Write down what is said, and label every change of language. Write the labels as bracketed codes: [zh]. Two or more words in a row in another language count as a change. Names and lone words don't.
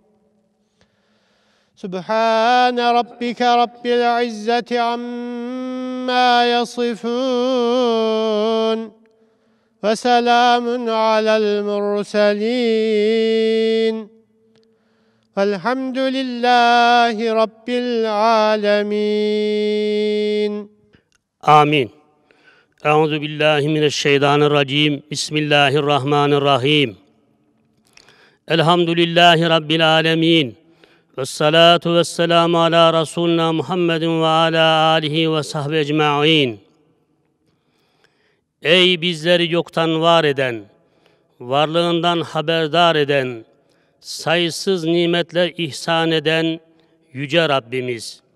[ar] سبحان ربك رب العزة عما يصفون وسلام على المرسلين والحمد لله رب العالمين. آمين. أعوذ بالله من الشيطان الرجيم. بسم الله الرحمن الرحيم. الحمد لله رب العالمين. والصلاة والسلام على رسولنا محمد وعلى آله وصحبه أجمعين. [tr] Ey bizleri yoktan var eden, varlığından haberdar eden, sayısız nimetler ihsan eden Yüce Rabbimiz.